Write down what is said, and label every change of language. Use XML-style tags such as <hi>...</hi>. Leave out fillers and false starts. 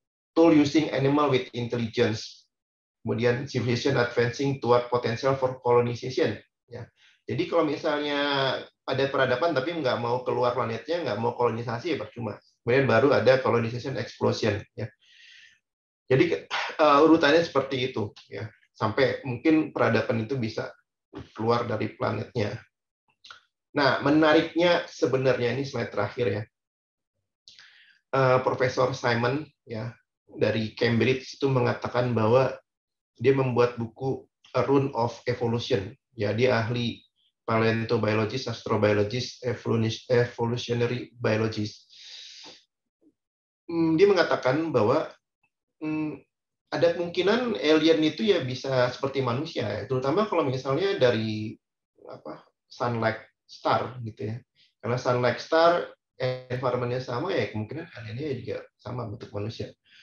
<en>Tool using animal with intelligence. Kemudian civilization advancing toward potential for colonization.</en> <id>Ya. Jadi kalau misalnya ada peradaban tapi nggak mau keluar planetnya, nggak mau kolonisasi ya percuma. Kemudian baru ada colonization explosion. Ya. Jadi urutannya seperti itu. Ya. Sampai mungkin peradaban itu bisa keluar dari planetnya. Nah, menariknya sebenarnya ini slide terakhir ya. Profesor Simon ya dari Cambridge itu mengatakan bahwa dia membuat buku A Rune of Evolution. Ya, dia ahli paleontologist, astrobiologist, evolutionary biologist. Dia mengatakan bahwa ada kemungkinan alien itu ya bisa seperti manusia, terutama kalau misalnya dari sun-like star gitu ya. Karena sun-like star environment-nya sama ya kemungkinan aliennya juga sama bentuk manusia.</id>